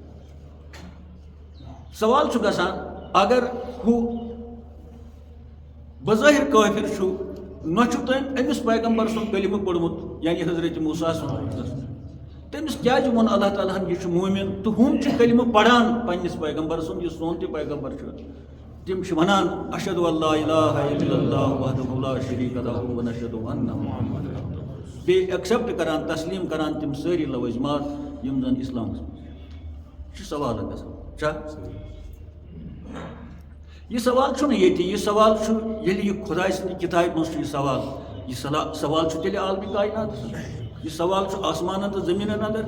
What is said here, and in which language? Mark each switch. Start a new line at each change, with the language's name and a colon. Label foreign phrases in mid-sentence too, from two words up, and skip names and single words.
Kashmiri: سوال چھُ گژھان اگر ہُہ بظٲہِر کٲفِر چھُ نہ چھُ تٔمۍ أمِس پیغمبر سُنٛد کلمہٕ پوٚرمُت یعنی حضرت موسیٰ سُنٛد تٔمِس کیٛازِ ووٚن اللہ تعالیٰ ہن یہِ چھُ مومِن تہٕ ہُم چھِ کلمہٕ پران پننِس پیغمبر سُنٛد یُس سون تہِ پیغمبر چھُ تِم چھِ ونان
Arabic: اشہدُ اللہ الہ الا اللہ وحدہ لا شریٖک لہ ونشہدُ انہ محمد
Kashmiri: بیٚیہِ ایٚکسیپٹ کران تسلیٖم کران تِم سٲری لوٲزمات یِم زن اسلامس منٛز چھُ سوال گژھان چھا. یہ سوال چھُنہٕ ییٚتہِ یہِ سوال چھُ ییٚلہِ یہِ خۄداے سٕنٛدِ کِتابہِ منٛز چھُ یہِ سوال یہِ سوال چھُ تیٚلہِ عالمہِ کایناتس یہِ سوال چھُ آسمانن تہٕ زٔمیٖنن انٛدر.